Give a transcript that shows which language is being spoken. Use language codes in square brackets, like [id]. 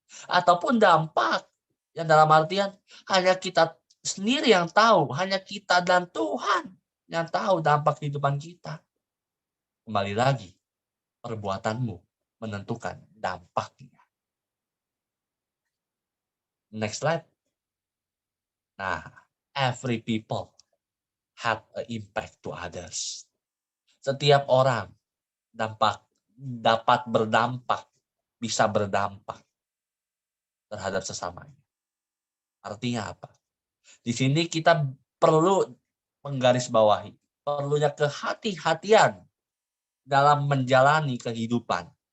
[id] Ataupun dampak yang dalam artian hanya kita sendiri yang tahu, hanya kita dan Tuhan yang tahu dampak kehidupan kita. Kembali lagi, perbuatanmu menentukan dampaknya. [en] Next slide. Nah, every people have an impact to others. [id] Setiap orang dapat berdampak, bisa berdampak terhadap sesamanya. Artinya apa? Di sini kita perlu menggarisbawahi, perlunya kehati-hatian dalam menjalani kehidupan.